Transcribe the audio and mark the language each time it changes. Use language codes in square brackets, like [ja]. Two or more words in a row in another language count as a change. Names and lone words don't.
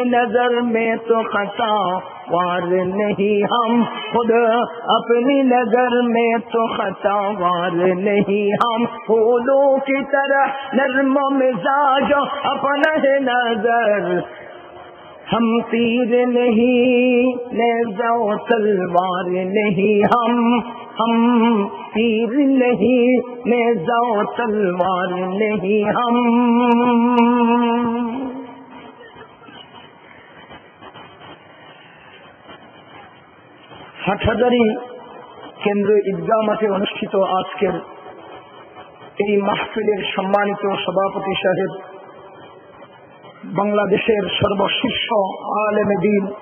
[ur] نظر میں تو خطا وار نہیں، ہم خود اپنی نظر میں تو خطا وار نہیں، ہم پھولوں کی طرح نرم مزاج اپنا ہے نظر، ہم تیر نہیں نیزہ و تلوار نہیں، ہم تیر نہیں نیزہ و تلوار نہیں، ہم [bn] হাটহাজারী কেন্দ্রীয় ঈদগাহ মাঠে অনুষ্ঠিত আজকের এই মাহফিলের সম্মানিত সভাপতি সাহেব, বাংলাদেশের সর্বশীর্ষ আলেম দ্বীন,